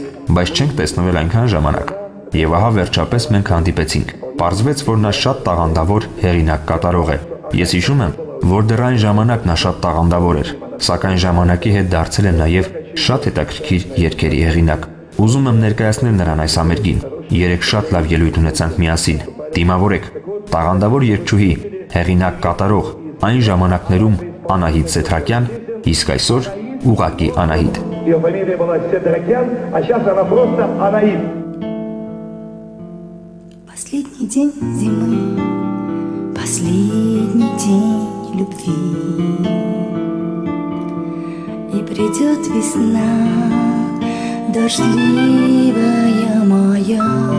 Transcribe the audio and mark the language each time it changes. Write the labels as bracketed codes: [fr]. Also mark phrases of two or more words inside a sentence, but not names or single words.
[hy] բայց չենք տեսնվել այնքան ժամանակ։ Եվ ահա վերջապես մենք հանդիպեցինք։ Պարզվեց, որ նա շատ տաղանդավոր հեղինակ կատարող է։ Ես հիշում եմ, որ դեռ այն ժամանակ նա շատ տաղանդավոր էր, սակայն ժամանակի հետ դարձել է նաև շատ հետաքրքիր երգերի հեղինակ։ Ուզում եմ ներկայացնել նրան այս համերգին։ Երեք շատ լավ ելույթ ունեցանք միասին։ Դիմավորեք, տաղանդավոր երգչուհի, հեղինակ կատարող, այն ժամանակներում Անահիտ Սեդրակյան, իսկ այսօր ուղղակի Անահիտ։ [ru] Ее фамилия была Седракян, а сейчас она просто Анаит. Последний день зимы, последний день любви, и придет весна, дождливая моя.